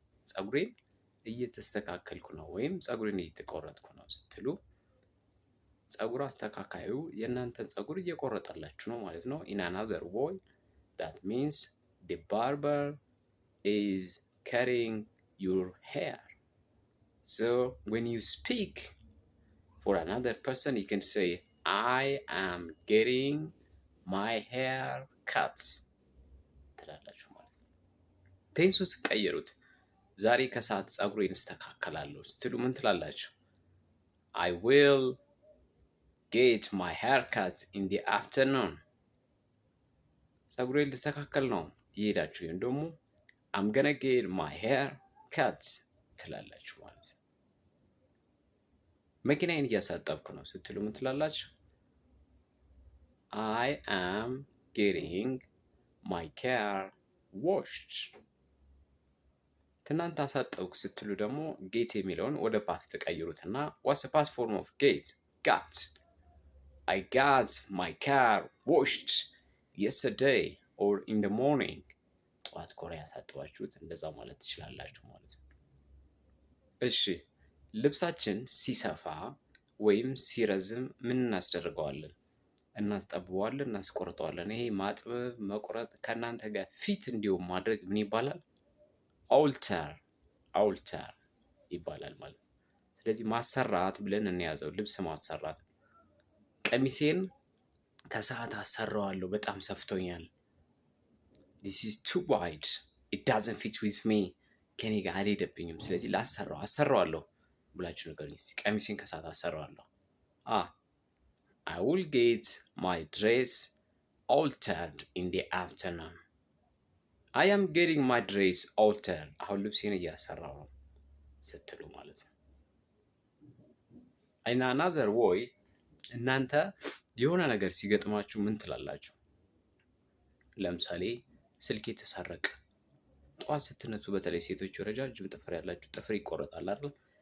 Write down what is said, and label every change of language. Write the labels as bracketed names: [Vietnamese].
[Amharic] ፀጉሬን እየተስተካከልኩ ነው ወይም ፀጉሬን እየተቆረጥኩ ነው ስትሉ ፀጉር አስተካካዩ የእናንተን ፀጉር እየቆረጠላችሁ ነው ማለት ነው። [English] in another way that means the barber is cutting your hair. So when you speak for another person, you can say, I am getting my hair cut. [Amharic] ትላላችሁ ማለት ነው። ቴንሱ ስቀየሩት ዛሬ ከሰዓት ፀጉሬን እስተካከላለሁ ስትሉ ምን ትላላችሁ? [English] I will get my hair cut in the afternoon. [Amharic] ፀጉሬን ልስተካከል ነው ይሄዳችሁ ወይም ደግሞ [English] I'm gonna get my hair cut [Amharic] ትላላችሁ ማለት ነው። መኪናዬን እያሳጠብኩ ነው ስትሉ ምን ትላላችሁ? [English] I am getting my car washed. [Amharic] ትናንት አሳጠብኩ ስትሉ ደግሞ ጌት የሚለውን ወደ ፓስት ቀይሩትና [English] what's the past form of get? got. I got my car washed yesterday or in the morning. [Amharic] ጠዋት ኮሪያ ያሳጥባችሁት እንደዛ ማለት ትችላላችሁ ማለት ነው። እሺ ልብሳችን ሲሰፋ ወይም ሲረዝም ምን እናስደርገዋለን? እናስጠብበዋለን፣ እናስቆርጠዋለን። ይሄ ማጥበብ መቁረጥ ከእናንተ ጋር ፊት እንዲሁም ማድረግ ምን ይባላል? አውልተር ይባላል ማለት ነው። ስለዚህ ማሰራት ብለን እንያዘው። ልብስ ማሰራት፣ ቀሚሴን ከሰዓት አሰራዋለሁ በጣም ሰፍቶኛል። [English] this is too wide, it doesn't fit with me. [Amharic] ከኔ ጋር አልሄደብኝም፣ ስለዚህ አሰራዋለሁ ብላችሁ ንገሩኝ እስኪ። ቀሚሴን ከሰዓት አሰራዋለሁ። [English] I will get my dress altered in the afternoon. I am getting my dress altered. [Amharic] አሁን ልብሴን እያሰራው ነው ስትሉ ማለት ነው። [English] in another way [Amharic] እናንተ የሆነ ነገር ሲገጥማችሁ ምን ትላላችሁ? ለምሳሌ ስልኬ ተሰረቀ። ጠዋት ስትነሱ በተለይ ሴቶች ረጃጅም ጥፍር ያላችሁ ጥፍር ይቆረጣል አይደል?